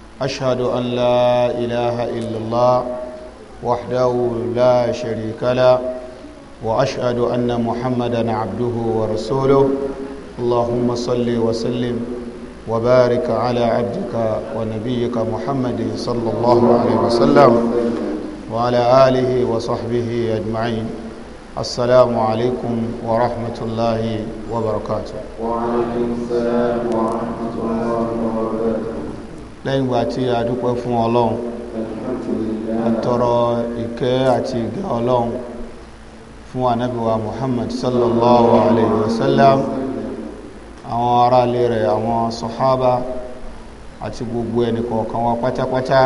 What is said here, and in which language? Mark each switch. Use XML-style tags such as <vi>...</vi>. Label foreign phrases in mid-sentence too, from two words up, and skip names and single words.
<ar>أشهد أن لا إله إلا الله وحده لا شريك له وأشهد أن محمدا عبده ورسوله اللهم صل وسلم وبارك على عبدك ونبيك محمد صلى الله عليه وسلم وعلى آله وصحبه أجمعين. السلام عليكم ورحمة الله وبركاته. وعليكم السلام ورحمة الله وبركاته.</ar> <yo>lẹ́yìn ìgbà tí a dúpẹ́ fún ọlọ́run àtọrọ ìkẹ́ àti ìgẹ́ ọlọ́run fún ànábì wa Muhammad</yo> <ar>صلى الله عليه وسلم,</ar> <yo>àwọn ará ilé rẹ̀, àwọn sàhábà àti gbogbo ẹni kọ̀ọ̀kan wa pátápátá.</yo>